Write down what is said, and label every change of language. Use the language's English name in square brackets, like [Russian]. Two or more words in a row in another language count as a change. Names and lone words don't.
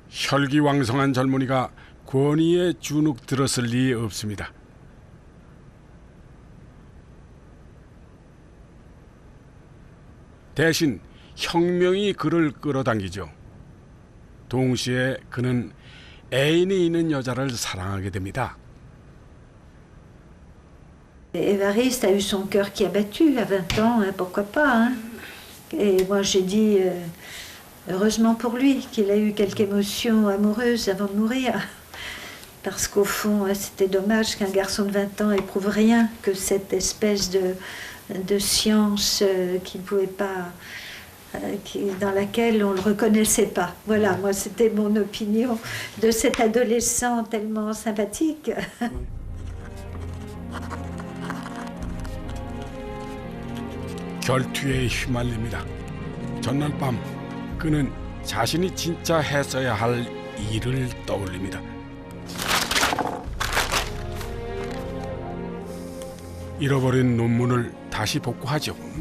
[Korean] 혈기왕성한 젊은이가 권위에 주눅 들었을 리 없습니다. 대신 혁명이 그를 끌어당기죠. 동시에 그는 애인이 있는 여자를 사랑하게 됩니다. [French] Évariste a eu son cœur qui a battu à 20 ans, hein, pourquoi pas, hein. Et moi j'ai dit, heureusement pour lui, qu'il a eu quelque émotion amoureuse avant de mourir. Parce qu'au fond, c'était dommage qu'un garçon de 20 ans éprouve rien que cette espèce de science qu'il pouvait pas, dans laquelle on ne le reconnaissait pas. Voilà, moi c'était mon opinion de cet adolescent tellement sympathique. [Korean] 결투에 휘말립니다. 전날 밤 그는 자신이 진짜 했어야 할 일을 떠올립니다. 잃어버린 논문을 다시 복구하죠.